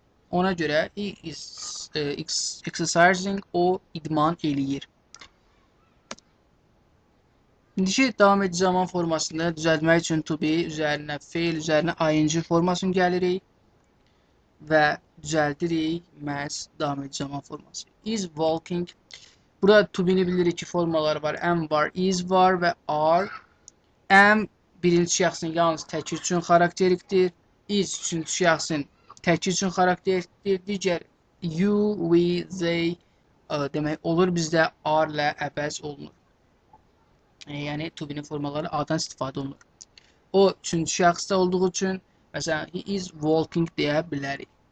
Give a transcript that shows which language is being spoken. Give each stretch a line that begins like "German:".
Azerbaijani: Ona görə
English: he is exercising,
Azerbaijani: o idman eləyir. İndiki davam edici zaman formasını düzəltmək üçün to be üzərinə feil, üzərinə ing formasını gəlirik və düzəldirik məhz davam edici zaman forması.
English: Is walking.
Azerbaijani: Burada to be-ni bilirik ki, formaları var. Am var, is var və are. Am birinci şəxsin yalnız təki üçün xarakterikdir. Is üçüncü şəxsin təki üçün xarakterikdir. Digər you, we, they demək olur bizdə are ilə əvəz olunur. Yəni to be-nin formaları A-dan istifadə olunur. O üçüncü şəxsdə olduğu üçün məsələn
English: he is walking
Azerbaijani: deyə bilərik.